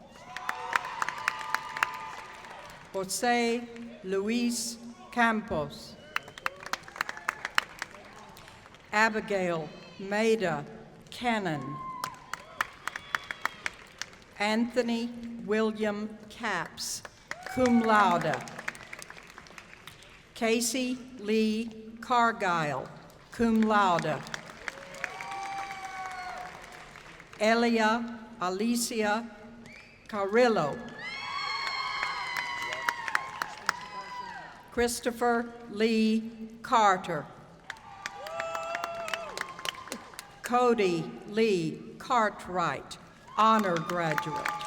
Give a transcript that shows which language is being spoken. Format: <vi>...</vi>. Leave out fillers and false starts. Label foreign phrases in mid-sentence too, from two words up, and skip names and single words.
<en>Jose Luis Campos. Abigail Maida Cannon. Anthony William Capps,</en> <la>cum laude.</la> <en>Casey Lee Cargile,</en> <la>cum laude.</la> <en>Elia Alicia Carrillo. Christopher Lee Carter. Cody Lee Cartwright, honor graduate.</en>